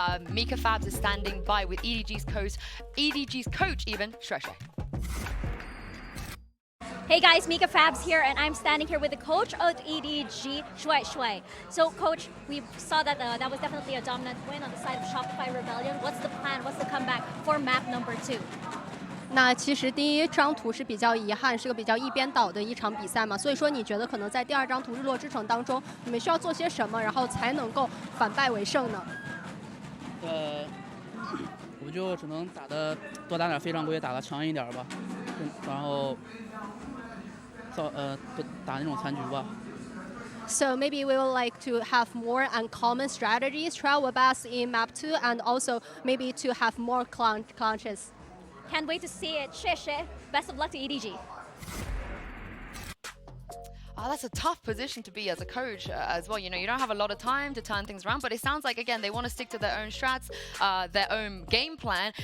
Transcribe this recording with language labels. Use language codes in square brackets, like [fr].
[en] Mika Fabs is standing by with EDG's coach, even Shui Shui. Hey guys, Mika Fabs here, and I'm standing here with the coach of EDG, Shui Shui. So coach, we saw that that was definitely a dominant win on the side of Shopify Rebellion. What's the plan? What's the comeback for map number 2? [zh] 那其实第一张图是比较遗憾，是个比较一边倒的一场比赛嘛，所以说你觉得可能在第2张图日落之城当中，你们需要做些什么，然后才能够反败为胜呢？我们就只能多打点非常规，打得强一点吧，然后打那种残局吧。 [en] So maybe we would like to have more uncommon strategies, try our best in map 2, and also maybe to have more clutches. Can't wait to see it. Shui Shui, best of luck to EDG. Oh, that's a tough position to be as a coach as well. You know, you don't have a lot of time to turn things around, but it sounds like, again, they want to stick to their own strats, their own game plan.